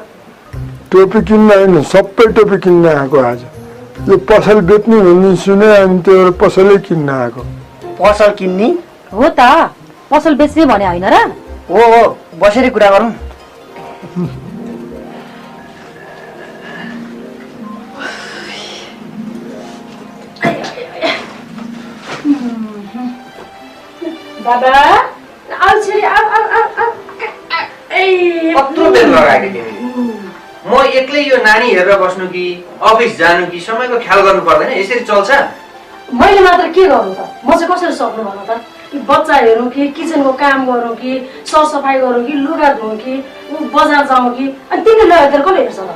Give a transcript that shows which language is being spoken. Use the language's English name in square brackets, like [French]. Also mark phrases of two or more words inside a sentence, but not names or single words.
[Nepali] टोपी किन्न होइन, सबै टोपी किन्न आएको आज। यो पसल बेच्ने भन्ने सुने, अनि त्यो पसलै किन्न आएको। पसल किन्ने? हो त, पसल बेच्ने भने होइन र? हो, बसेर कुरा गरौँ। बाबा आउ छिरी, आउ आउ आउ आउ। कत्रो बेर लगाएको तिमीले? म एक्लै यो नानी हेरेर बस्नु कि अफिस जानु कि समयको ख्याल गर्नु पर्दैन? यसरी चल्छ? मैले मात्र के गर्नु त? म चाहिँ कसरी सक्नु भन त? बच्चा हेरौँ कि किचनको काम गरौँ कि सरसफाइ गरौँ कि लुगा धुँ कि बजार जाउँ कि, अनि तिमीले लगाएर कसले हेर्छ त?